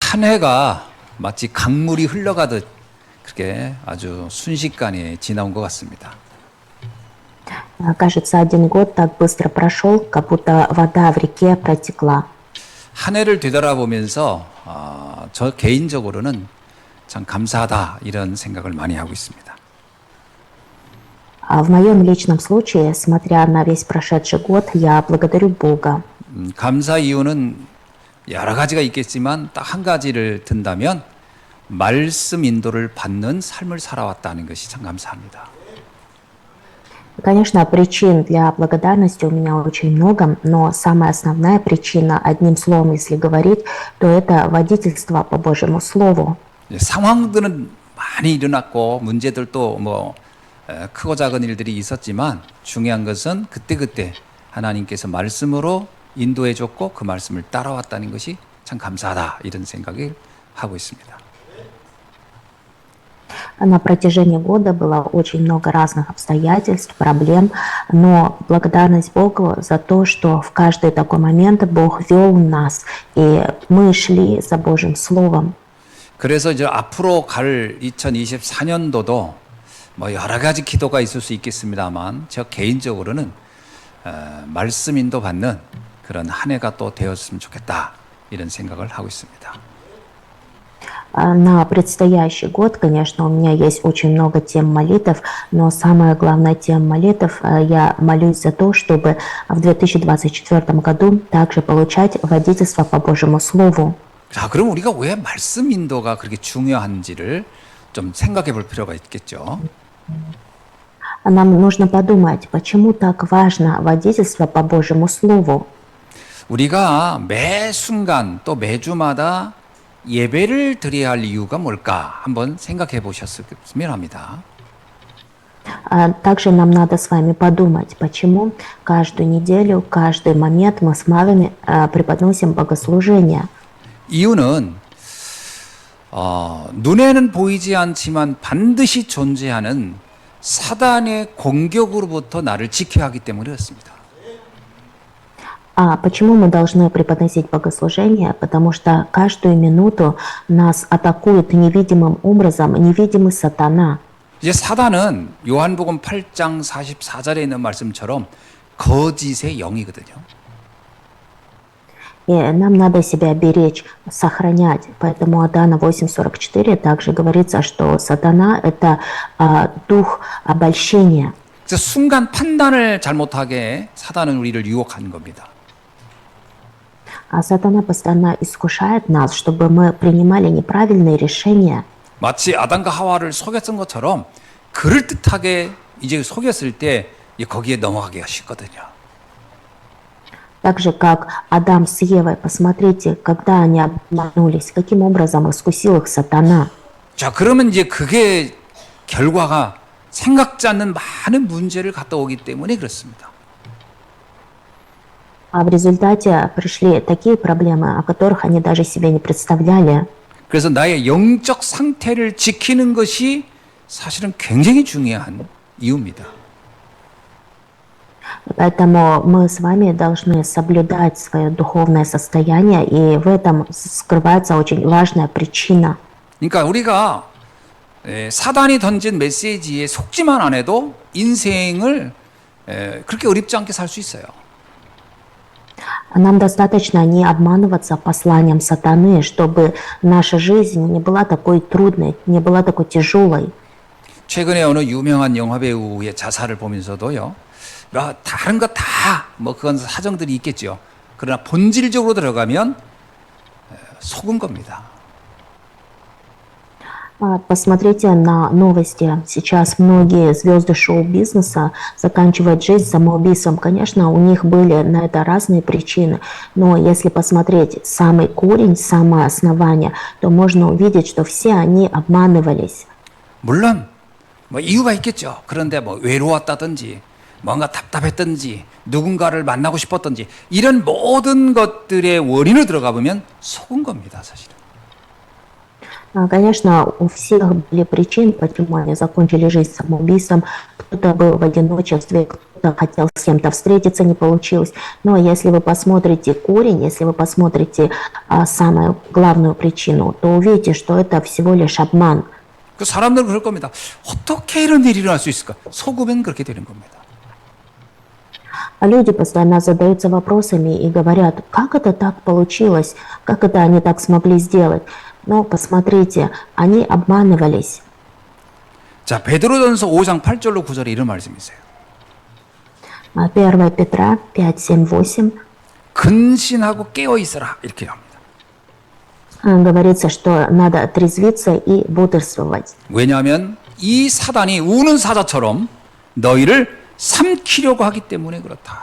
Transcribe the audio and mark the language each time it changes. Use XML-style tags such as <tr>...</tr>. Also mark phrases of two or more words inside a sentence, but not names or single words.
<ko>한 해가 마치 강물이 흘러가듯 그렇게 아주 순식간에 지나온 것 같습니다.</ko> <ru>Кажется, один год так быстро прошел, как будто вода в реке протекла.</ru> <ko>한 해를 되돌아보면서 저 개인적으로는 참 감사하다 이런 생각을 많이 하고 있습니다.</ko> <ru>В моем личном случае, смотря на весь прошедший год, я благодарю Бога.</ru> <ko>감사 이유는 여러 가지가 있겠지만 딱 한 가지를 든다면 말씀 인도를 받는 삶을 살아왔다는 것이 참 감사합니다.</ko> <ru>Конечно, причин для благодарности у меня очень много, но самая основная причина, одним словом, если говорить, то это водительство по Божьему Слову.</ru> <ko>상황들은 많이 일어났고 문제들도 뭐 크고 작은 일들이 있었지만 중요한 것은 그때그때 하나님께서 말씀으로 인도해 줬고 그 말씀을 따라왔다는 것이 참 감사하다 이런 생각을 하고 있습니다.</ko> <ru>На протяжении года было очень много разных обстоятельств, проблем, но благодарность Богу за то, что в каждый такой момент Бог вел нас, и мы шли за Божьим Словом.</ru> <ko>그래서 이제 앞으로 갈 2024년도도 뭐 여러 가지 기도가 있을 수 있겠습니다만 저 개인적으로는 말씀 인도 받는 그런 한 해가 또 되었으면 좋겠다 이런 생각을 하고 있습니다.</ko> <ru>На предстоящий год, конечно, у меня есть очень много тем молитв, но самая главная тема молитв, я молюсь за то, чтобы в 2024 году также получать водительство по Божьему Слову.</ru> <ko>자, 그럼 우리가 왜 말씀 인도가 그렇게 중요한지를 좀 생각해 볼 필요가 있겠죠.</ko> <ru>Нам нужно подумать, почему так важно водительство по Божьему Слову.</ru> <ko>우리가 매 순간 또 매주마다 예배를 드려야 할 이유가 뭘까 한번 생각해 보셨으면 합니다.</ko> <ru>Также нам надо с вами подумать, почему каждую неделю, каждый момент мы с вами преподносим богослужение.</ru> <ko>이유는 눈에는 보이지 않지만 반드시 존재하는 사단의 공격으로부터 나를 지켜야 하기 때문에 그렇습니다.</ko> <ru>Почему мы должны преподносить богослужение? Потому что каждую минуту нас атакует невидимым образом невидимый сатана.</ru> <ko>이제 사단은 요한복음 8장 44절에 있는 말씀처럼 거짓의 영이거든요.</ko> <ru>И нам надо себя беречь, сохранять. Поэтому Иоанна 8:44 также говорится, что сатана – это дух обольщения.</ru> <ko>그래서 순간 판단을 잘못하게 사단은 우리를 유혹하는 겁니다.</ko> <ru>Сатана постоянно искушает нас, чтобы мы принимали неправильные решения.</ru> <ko>마치 아담과 하와를 속였던 것처럼 그럴듯하게 이제 속였을 때 거기에 넘어가기가 쉽거든요.</ko> <ru>Так же, как Адам с Евой, посмотрите, когда они обманулись, каким образом искусил их сатана.</ru> <ko>자, 그러면 이제 그게 결과가 생각지 않는 많은 문제를 갖다 오기 때문에 그렇습니다.</ko> <ru>В результате пришли такие проблемы, о которых они даже себе не представляли.</ru> <ko>그래서 나의 영적 상태를 지키는 것이 사실은 굉장히 중요한 이유입니다.</ko> <ru>Поэтому мы с вами должны соблюдать свое духовное состояние, и в этом скрывается очень важная причина.</ru> <ko>그러니까 우리가 사단이 던진 메시지에 속지만 안 해도 인생을 그렇게 어렵지 않게 살 수 있어요.</ko> <ru>Нам достаточно не обманываться посланием сатаны, чтобы наша жизнь не была такой трудной, не была такой тяжелой.</ru> <ko>최근에 어느 유명한 영화 배우의 자살을 보면서도요. 다른 거 다 뭐 그건 사정들이 있겠죠. 그러나 본질적으로 들어가면 속은 겁니다.</ko> <ru>Посмотрите на новости. Сейчас многие звезды шоу-бизнеса заканчивают жизнь самоубийством. Конечно, у них были на это разные причины, но если посмотреть самый корень, самое основание, то можно увидеть, что все они обманывались.</ru> <ko>물론 뭐 이유가 있겠죠. 그런데 뭐 외로웠다든지 뭔가 답답했든지 누군가를 만나고 싶었든지 이런 모든 것들의 원인을 들어가 보면 속은 겁니다, 사실은.</ko> <ru>Конечно, у всех были причины, почему они закончили жизнь самоубийством. Кто-то был в одиночестве, кто-то хотел с кем-то встретиться, не получилось. Но если вы посмотрите корень, если вы посмотрите самую главную причину, то увидите, что это всего лишь обман.</ru> <ko>그 사람들은 그럴 겁니다. 어떻게 이런 일이 일어날 수 있을까? 속으면 그렇게 되는 겁니다.</ko> <ru>А люди постоянно задаются вопросами и говорят, как это так получилось, как это они так смогли сделать. Но посмотрите, они обманывались.</ru> <ko>자, 베드로전서 5장 8절로 9절에 이런 말씀이 있어요.</ko> <ru>1 Петра 5, 7, 8</ru> <ko>근신하고 깨어 있어라 이렇게 합니다.</ko> <ru>говорится, что надо трезвиться и бодрствовать.</ru> <ko>왜냐하면 이 사단이 우는 사자처럼 너희를 삼키려고 하기 때문에 그렇다.</ko>